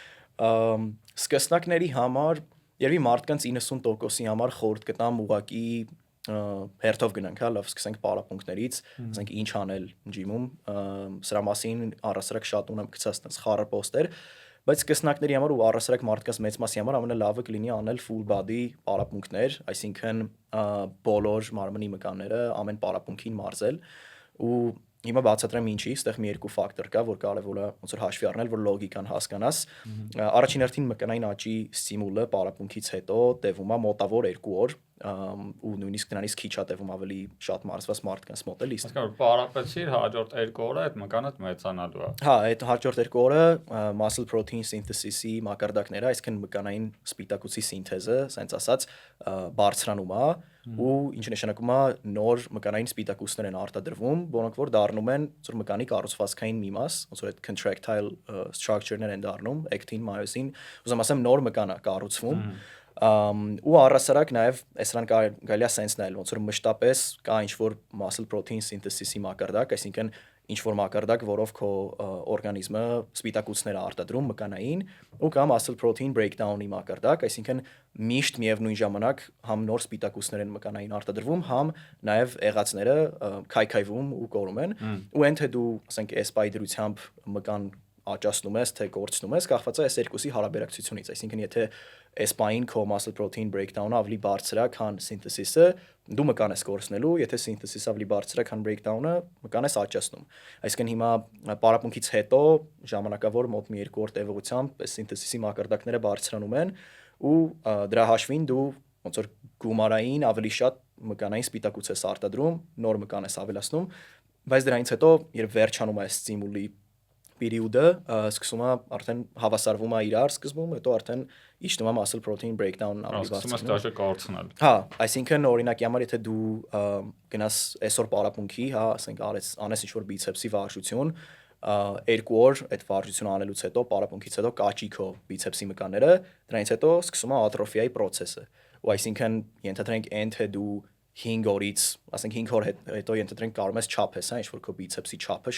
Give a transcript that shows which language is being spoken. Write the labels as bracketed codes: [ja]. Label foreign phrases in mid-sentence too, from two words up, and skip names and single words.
[hy] Սկսնակների համար երևի մարդկանց 90%-ի համար խորհուրդ կտամ ուղակի հերթով գնանք, հա, լավ, սկսենք պարապմունքներից, ասենք ինչ անել ջիմում, սրա մասին առասարակ շատ ունեմ գցած տես խառը պոստեր, բայց սկսնակների համար ու առասարակ մարդկանց մեծ մասի համար ամենալավը կլինի անել [en] full body [hy] պարապմունքներ, այսինքն բոլոր մարմնի մկանները ամեն պարապմունքին մարզել ու Հիմա բացատրեմ ինչի, այստեղ մի երկու ֆակտոր կա, որ կարևոր է ոնց որ հաշվի առնել, որ լոգիկան հասկանաս։ Առաջին հերթին մկանային աճի ստիմուլը պարապմունքից հետո տևում է մոտավոր 2 օր, ու նույնիսկ դրանից քիչ է տևում ավելի շատ մարզված մարդկանց մոտ էլի։ Այսինքն որ պարապեցիր հաջորդ 2 օրը այդ մկանը մեծանալու է։ Հա, այդ հաջորդ 2 օրը [en] muscle protein synthesis- [hy] ի մակարդակները, այսինքն մկանային սպիտակուցի սինթեզը, ասենց ասած, բարձրանում է ու ինչ նշանակում է նոր մկանային սպիտակուցներ են արտադրվում, որոնք որ դառնում են ծուր մկանի կառուցվածքային մի մաս, ոնց որ այդ [en] contractile structure- [hy] ներ են դառնում, [en] actin, myosin, [hy] ուզում ասեմ նոր մկան է կառուցվում, ու առասարակ նաև այսրան կարելի է sense նայել, ոնց որ մշտապես կա ինչ-որ [en] muscle protein synthesis- [hy] ի մակարդակ, այսինքն ինչ-որ մակարդակ, որով քո օրգանիզմը սպիտակուցներ է արտադրում մկանային, ու կա [en] muscle protein breakdown- [hy] ի մակարդակ, այսինքն միշտ միևնույն ժամանակ համ նոր սպիտակուցներ են մկանային արտադրվում, համ նաև եղածները քայքայվում ու կորում են, ու այն թե դու, ասենք, այս պայդրությամբ մկան աճացնում ես, թե կորցնում ես, կախված է այս երկուսի հարաբերակցությունից, այսինքն եթե այս պահին քո [en] muscle protein breakdown- [hy] ը ավելի բարձր է, քան synthesis-ը, դու մկան ես կորցնելու, եթե synthesis-ը ավելի բարձր է, քան breakdown-ը, մկան ես աճացնում։ Այսինքն հիմա պարապմունքից հետո ժամանակավոր մոտ մի 2 օր տևողությամբ այս synthesis-ի մակարդակները բարձրանում են ու դրա հաշվին դու ոնց որ գումարային ավելի շատ մկանային սպիտակուց ես արտադրում, նոր մկան ես ավելացնում, բայց դրանից հետո երբ վերջանում է այս ստիմուլի պերիոդը, սկսում է արդեն հավասարվում է իրար սկզբում, հետո արդեն իջնում է [en] muscle protein breakdown- [hy] ն ավելի Սկսում ես դաշը կորցնել։ Հա, այսինքն օրինակի համար եթե դու գնաս այսօր պարապմունքի, հա, ասենք անես ինչ-որ բիցեպսի վարժություն, 2 օր այդ վարժությունը անելուց հետո պարապմունքից հետո կաճի քո բիցեպսի մկանները, դրանից հետո սկսում է ատրոֆիայի process-ը։ Ու այսինքն ենթադրենք այն թե դու 5 օրից, ասենք 5 օր հետո ենթադրենք կարող ես չափես, հա, ինչ-որ քո բիցեպսի չափը